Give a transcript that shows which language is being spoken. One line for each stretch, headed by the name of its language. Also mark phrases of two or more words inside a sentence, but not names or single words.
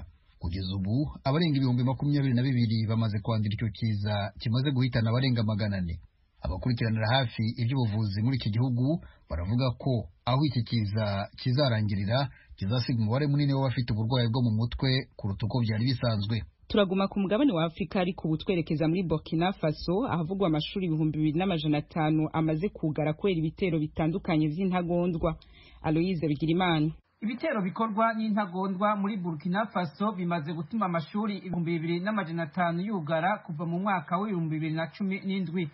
Kinyarwanda: Kugeza ubu abarenga 22,000 bamaze kwandura icyo kiza kimaze guhitana abarenga 400. Abakurikiranira hafi iby'ubuvuzi muri iki gihugu baravuga ko aho iki kiza kizarangirira kizasiga umubare munini w'abafite uburwayi bwo mu mutwe kuruta uko byari bisanzwe.
Rundi: Turaguma ku mugabane wa Afrika ariko ubutwerekeza muri Burkina Faso ahavugwa amashuri 2500 amaze kugara kwera ibitero bitandukanye vy'intagondwa. Aloyize Bigirimana. Ibitero bikorwa n'intagondwa muri Burkina Faso bimaze gutuma amashuri 2500 yugara kuva mu mwaka wa 2017.